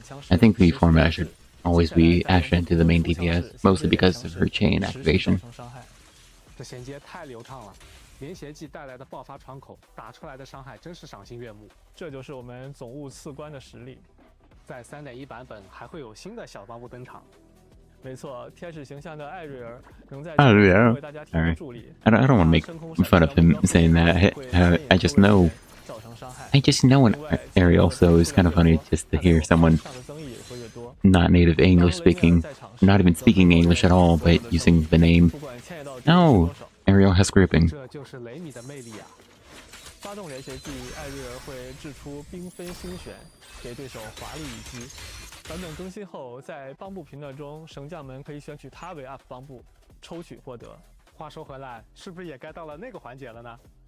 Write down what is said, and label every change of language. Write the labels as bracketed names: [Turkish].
[English] I think the format should always be Astra into the main DPS, mostly because of her chain activation. [Chinese] 连携技带来的爆发窗口，打出来的伤害真是赏心悦目。这就是我们总务次官的实力。在3.1版本还会有新的小帮部登场。没错，天使形象的艾瑞尔能在为大家提供助力。 [English] I don't want to make fun of him saying that. I just know. I just know an Ariel, so it's kind of funny just to hear someone not native English speaking, not even speaking English at all, but using the name. No, Ariel has gripping. [Chinese] 这就是雷米的魅力啊！发动连携技，艾瑞尔会掷出缤纷星旋，给对手华丽一击。版本更新后，在帮部评论中，神将们可以选取他为 UP 帮部，抽取获得。话说回来，是不是也该到了那个环节了呢？